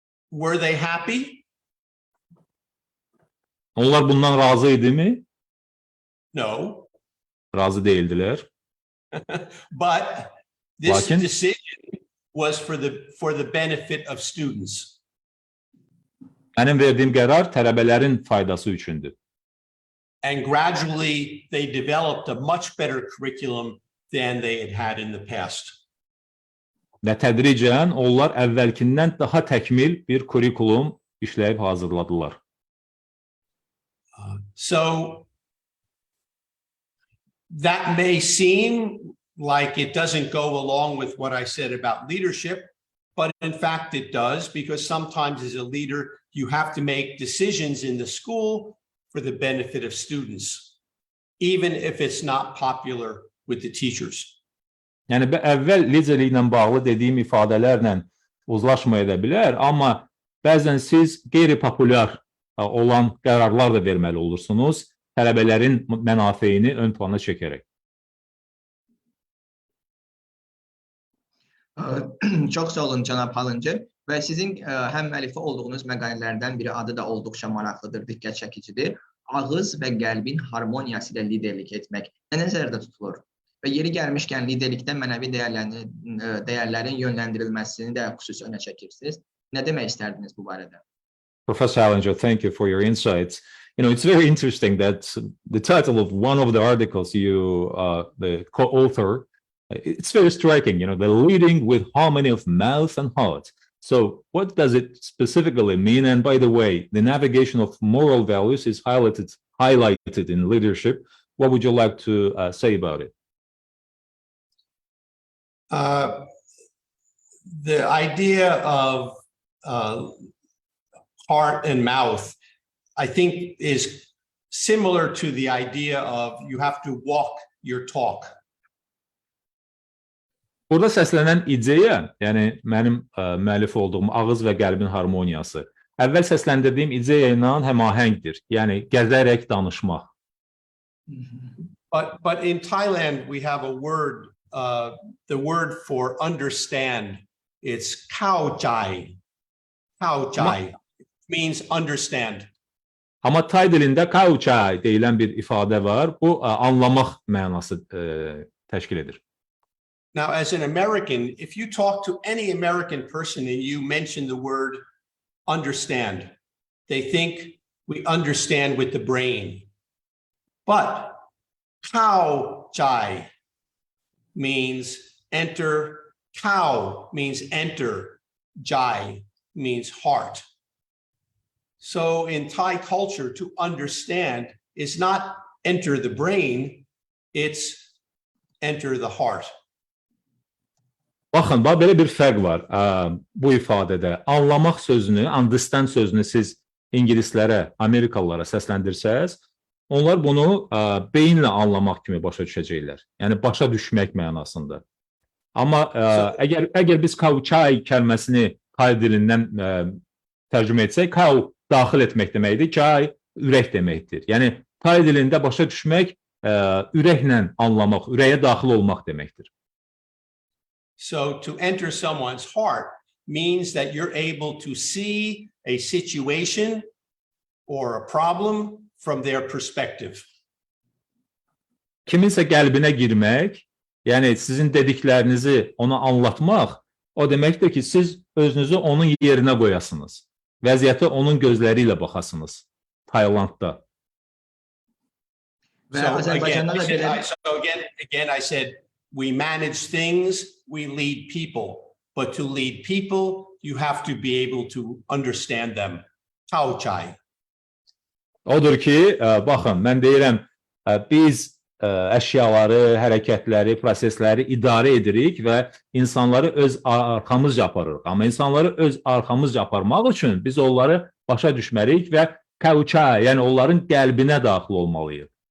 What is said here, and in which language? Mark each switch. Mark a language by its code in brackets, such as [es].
[en] Were they happy? [az] Onlar bundan razı idi mi? [en] No. [az] Razı değildilər. [en] But this decision was for the benefit of students. [az] Mənim verdiyim qərar tələbələrin faydası üçündür. [en] And gradually they developed a much better curriculum than they had in the past. [az] Və tədricən onlar əvvəlkindən daha təkmil bir kurikulum işləyib hazırladılar. [en] So that may seem like it doesn't go along with what I said about leadership, but in fact it does, because sometimes as a leader, you have to make decisions in the school for the benefit of students, even if it's not popular with the teachers. [az] Yəni əvvəl liderliklə bağlı dediyim ifadələrlə uzlaşmaya da bilər, amma bəzən siz qeyri-populyar olan qərarlar da verməli olursunuz, tələbələrin mənafeyini ön plana çəkərək. Çox sağ olun Cənab Hallincer və sizin həm müəllifi olduğunuz məqalələrdən biri adı da olduqca maraqlıdır, diqqət çəkicidir. Ağız və qəlbin harmoniyası ilə liderlik etmək nəzərdə tutulur? Və yeri gəlmişkən liderlikdə mənəvi dəyərlərin yönləndirilməsini də xüsusi önə çəkirsiniz. Nə demək istərdiniz bu barədə? [en] Professor Hallincer, thank you for your insights. You know, it's very interesting that the title of one of the articles you, the co-author, it's very striking, you know, the leading with harmony of mouth and heart. So what does it specifically mean? And by the way, the navigation of moral values is highlighted in leadership. What would you like to say about it? The idea of heart and mouth, I think, is similar to the idea of you have to walk your talk. [az] Burada səslənən ideya, yəni mənim müəllif olduğum ağız və qəlbin harmoniyası, əvvəl səsləndirdiyim ideya ilə həmahəngdir, yəni gəzərək danışmaq. [en] But in Thailand, we have a word, the word for understand. It's khao chai. Khao chai means understand. [az] Amma Tay dilində kauçay deyilən bir ifadə var. Bu anlamaq mənası təşkil edir. [en] Now, as an American, if you talk to any American person and you mention the word understand, they think we understand with the brain. But khao chai means enter, khao means enter, jai means heart. So in Thai culture, to understand is not enter the brain, it's enter the heart. [az] Baxın, belə bir fərq var bu ifadədə. Anlamaq sözünü, understand sözünü siz ingilislərə, amerikalılara səsləndirsəz, onlar bunu beyinlə anlamaq kimi başa düşəcəklər. Yəni başa düşmək mənasında. Amma əgər biz kauçay kəlməsini Tay dilindən tərcümə etsək, kau daxil etmək deməkdir, çay ürək deməkdir. Yəni Tay dilində başa düşmək ürəklə anlamaq, ürəyə daxil olmaq deməkdir. [en] So to enter someone's heart means that you're able to see a situation or a problem from their perspective. [az] Kiminsə qəlbinə girmək, yəni sizin dediklərinizi ona anlatmaq, o deməkdir ki, siz özünüzü onun yerinə qoyasınız. Vəziyyətə onun gözləri ilə baxasınız. Taylandda. [en] So again, I said, we manage things, we lead people. But to lead people, you have to be able to understand them. [th] Khao chai. [az] Odur ki, baxın, mən deyirəm, biz əşyaları, hərəkətləri, prosesləri idarə edirik və insanları öz arxamızca aparırıq. Amma insanları öz arxamızca aparmaq üçün biz onları başa düşməliyik və kauça, yəni onların qəlbinə daxil olmalıyıq.